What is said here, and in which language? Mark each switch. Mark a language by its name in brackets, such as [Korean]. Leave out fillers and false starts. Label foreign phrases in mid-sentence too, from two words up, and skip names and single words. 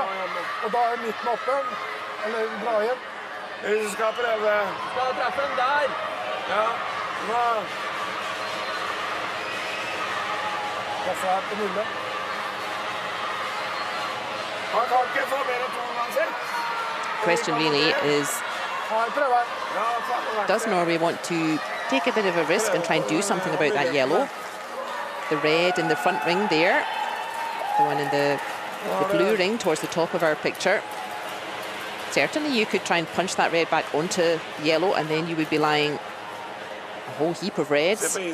[Norwegian] Og da er midten åpen. Eller dra igjen. Vi skal prøve. Skal treffe den der. Ja. Nå. Treffer her på nulle. Han kan ikke få mer enn 2 uansett. [English] Question really is, [Norwegian] Ja, jeg prøver. [English] does Norway want to take a bit of a risk and try and do something about that yellow? The red in the front ring there, the one in the blue ring towards the top of our picture. Certainly you could try and punch that red back onto yellow and then you would be lying a whole heap of reds.